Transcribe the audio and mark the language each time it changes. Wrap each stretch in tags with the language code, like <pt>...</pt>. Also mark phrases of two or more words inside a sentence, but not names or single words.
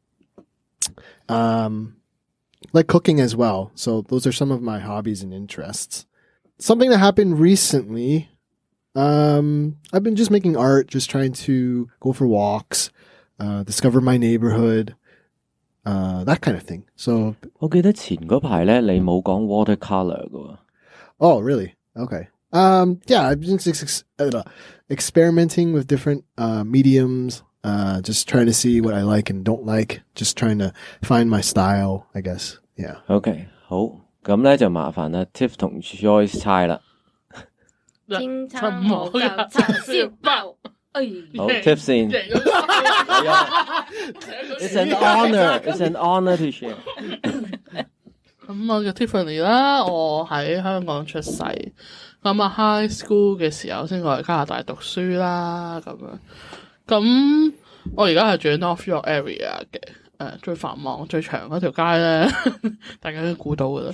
<en>Like cooking as well. So those are some of my hobbies and interests. Something that happened recently, I've been just making art, just trying to go for walks, discover my neighborhood, that kind of thing. So</en> <yue>我記得前嗰排咧，你冇講 watercolor 㗎。</yue> <en>Oh, really? Okay. Yeah, I've been experimenting with different mediums, just trying to see what I like and don't like, just trying to find my style, I guess. Yeah.</en> <yue>Okay, 好，咁咧就麻煩啦 ，Tiff 同 Joyce 猜啦。天餐冇夠叉燒包。好 ，Tiff 先。</yue> <en>It's an honor. It's an honor to share.</en> <yue>咁我叫 Tiffany 啦，我喺香港出世，咁啊</yue> <en>high school</en> <yue>嘅時候先過嚟加拿大讀書啦，咁樣。咁我而家係住喺 North York area 嘅，最繁忙最長嗰條街咧，大家都估到噶啦。</yue>